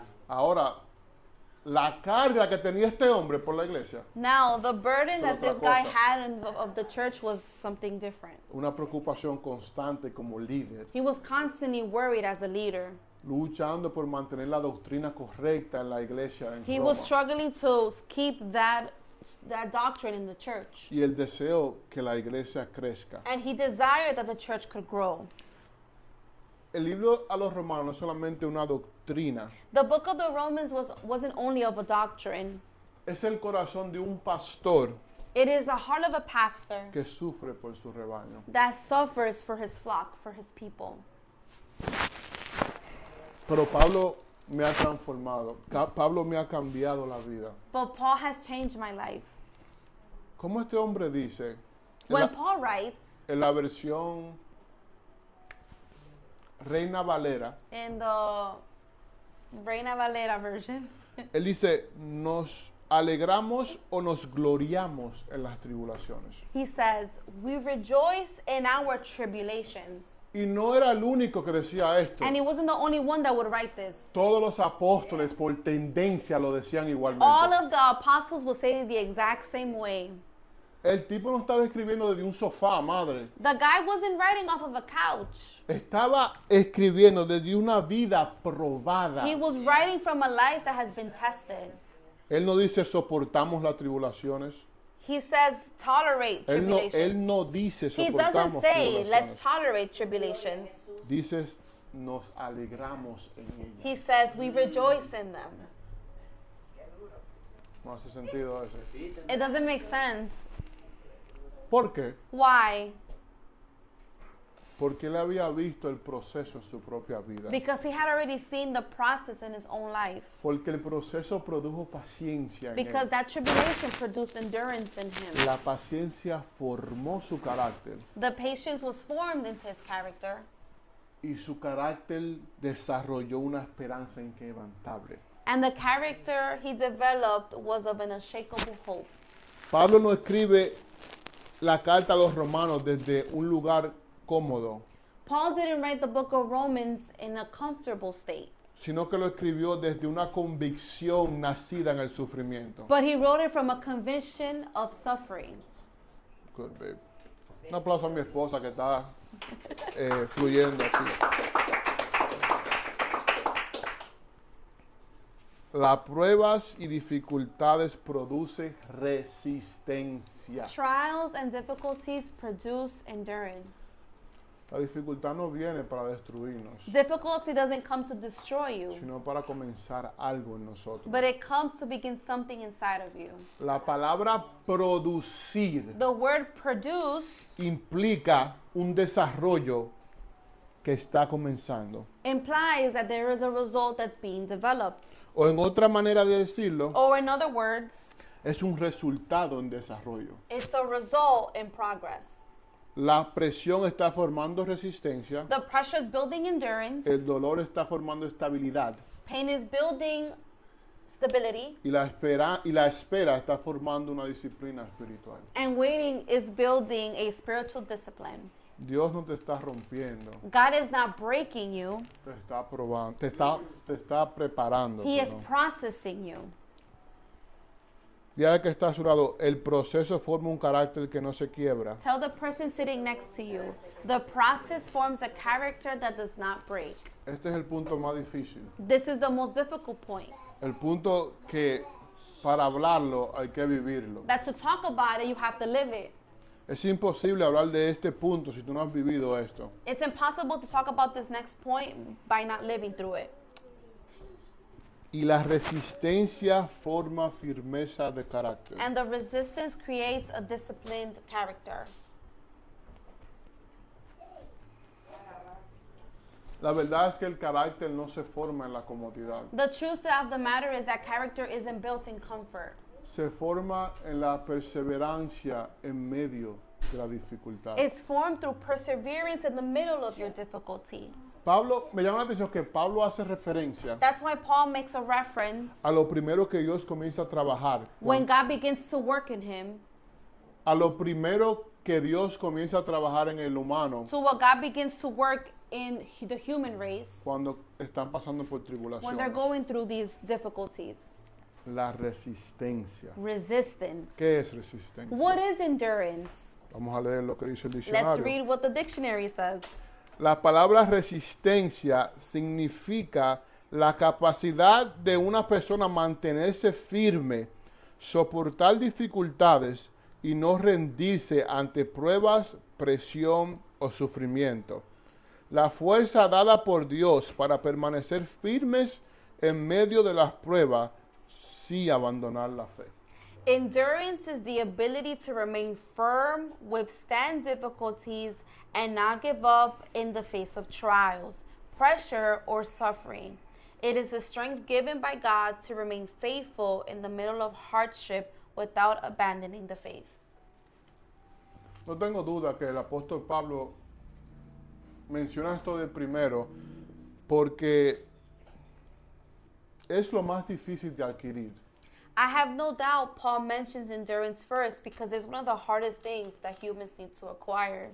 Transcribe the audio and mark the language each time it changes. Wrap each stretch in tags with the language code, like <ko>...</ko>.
<es>Ahora, la carga que tenía este hombre por la iglesia,</es> <en>Now, the burden</en> <es>Es</es> <en>that</en> <es>otra</es> <en>this guy</en> <es>cosa.</es> <en>had of the church was something different.</en> <es>una preocupación constante como líder,</es> <en>He was constantly worried as a leader.</en> <es>luchando por mantener la doctrina correcta en la iglesia en</es> <en>He</en> <es>Roma,</es> <en>was struggling to keep that doctrine in the church.</en> <es>y el deseo que la iglesia crezca.</es> <en>And he desired that the church could grow.</en> <es>El libro a los romanos no es solamente una doctrina,</es> <en>The book of the Romans wasn't only of a doctrine.</en> <es>es el corazón de un pastor</es> <en>It is a heart of a pastor</en> <es>que sufre por su rebaño.</es> <en>that suffers for his flock, for his people.</en> <es>Pero Pablo me ha transformado, Pablo me ha cambiado la vida.</es> <en>But Paul has changed my life.</en> <es>¿Cómo este hombre dice? En</es> <en>When</en> <es>la,</es> <en>Paul writes</en> <es>en la versión Reina Valera,</es> <en>in the Reina Valera version,</en> <es>él dice, nos alegramos o nos gloriamos en las tribulaciones.</es> <en>he says, "We rejoice in our tribulations."</en> <es>Y no era el único que decía esto.</es> <en>And he wasn't the only one that would write this.</en> <es>Todos los apóstoles por tendencia lo decían igualmente.</es> <en>All of the apostles will say it the exact same way.</en> <es>El tipo no estaba escribiendo desde un sofá, madre.</es> <en>The guy wasn't writing off of a couch.</en> <es>Estaba escribiendo desde una vida probada.</es> <en>He was writing from a life that has been tested.</en> <es>Él no dice soportamos las tribulaciones.</es> <en>He says tolerate</en> <es>Él</es> <en>tribulations.</en> <es>no dice</es> <en>He doesn't</en> <es>soportamos</es> <en>say let's</en> <es>tribulaciones.</es> <en>tolerate tribulations.</en> <es>Dice nos alegramos en ellas.</es> <en>He says we rejoice in them.</en> <es>No hace sentido eso.</es> <en>It doesn't make sense.</en> <es>¿Por qué?</es> <en>Why?</en> <es>Porque él había visto el proceso en su propia vida.</es> <en>Because he had already seen the process in his own life.</en> <es>Porque el proceso produjo paciencia en</es> <en>Because</en> <es>él.</es> <en>that tribulation produced endurance in him.</en> <es>La paciencia formó su carácter</es> <en>The patience was formed into his character.</en> <es>y su carácter desarrolló una esperanza inquebrantable.</es> <en>And the character he developed was of an unshakable hope.</en> <es>Pablo no escribe la carta a los romanos desde un lugar cómodo,</es> <en>Paul didn't write the book of Romans in a comfortable state,</en> <es>sino que lo escribió desde una convicción nacida en el sufrimiento.</es> <en>but he wrote it from a conviction of suffering. Good, babe.</en> <es>Un aplauso a mi esposa que está fluyendo aquí. Las pruebas y dificultades producen resistencia.</es> <en>Trials and difficulties produce endurance.</en> <es>La dificultad no viene para destruirnos,</es> <en>Difficulty doesn't come to destroy you,</en> <es>sino para comenzar algo en nosotros.</es> <en>but it comes to begin something inside of you.</en> <es>La palabra producir</es> <en>The word produce</en> <es>implica un desarrollo que está comenzando.</es> <en>implies that there is a result that's being developed.</en> <es>O en otra manera de decirlo,</es> <en>Or in other words,</en> <es>es un resultado en desarrollo.</es> <en>It's a result in progress.</en> <es>La presión está formando resistencia,</es> <en>The pressure is building endurance.</en> <es>el dolor está formando estabilidad</es> <en>Pain is building stability.</en> <es>y la espera está formando una disciplina espiritual.</es> <en>And waiting is building a spiritual discipline.</en> <es>Dios no te está rompiendo,</es> <en>God is not breaking you.</en> <es>te está probando, te está preparando.</es> <en>He is</en> <es>perdón.</es> <en>processing you.</en> <es>Ya que está a su lado, el proceso forma un carácter que no se quiebra.</es> <en>Tell the person sitting next to you, the process forms a character that does not break.</en> <es>Este es el punto más difícil.</es> <en>This is the most difficult point.</en> <es>El punto que para hablarlo hay que vivirlo.</es> <en>That to talk about it, you have to live it.</en> <es>Es imposible hablar de este punto si tú no has vivido esto.</es> <en>It's impossible to talk about this next point by not living through it.</en> <es>Y la resistencia forma firmeza de carácter.</es> <en>And the resistance creates a disciplined character.</en> <es>La verdad es que el carácter no se forma en la comodidad.</es> <en>The truth of the matter is that character isn't built in comfort.</en> <es>Se forma en la perseverancia en medio de la dificultad.</es> <en>It's formed through perseverance in the middle of your difficulty.</en> <es>Pablo, me llama la atención que Pablo hace referencia</es> <en>That's why Paul makes a reference</en> <es>a lo primero que Dios comienza a trabajar.</es> <en>when God begins to work in him,</en> <es>A lo primero que Dios comienza a trabajar en el humano</es> <en>to what God begins to work in the human race</en> <es>cuando están pasando por</es> <en>when they're</en> <es>tribulaciones.</es> <en>going through these difficulties.</en> <es>La resistencia.</es> <en>Resistance.</en> <es>¿Qué es resistencia?</es> <en>What is endurance?</en> <es>Vamos a leer lo que dice el</es> <en>Let's</en> <es>diccionario.</es> <en>read what the dictionary says.</en> <es>La palabra resistencia significa la capacidad de una persona mantenerse firme, soportar dificultades y no rendirse ante pruebas, presión o sufrimiento. La fuerza dada por Dios para permanecer firmes en medio de las pruebas sin abandonar la fe.</es> <en>Endurance is the ability to remain firm, withstand difficulties, and not give up in the face of trials, pressure, or suffering. It is the strength given by God to remain faithful in the middle of hardship without abandoning the faith.</en> <es>No tengo duda que el apóstol Pablo menciona esto de primero porque es lo más difícil de adquirir.</es> <en>I have no doubt Paul mentions endurance first because it's one of the hardest things that humans need to acquire.</en>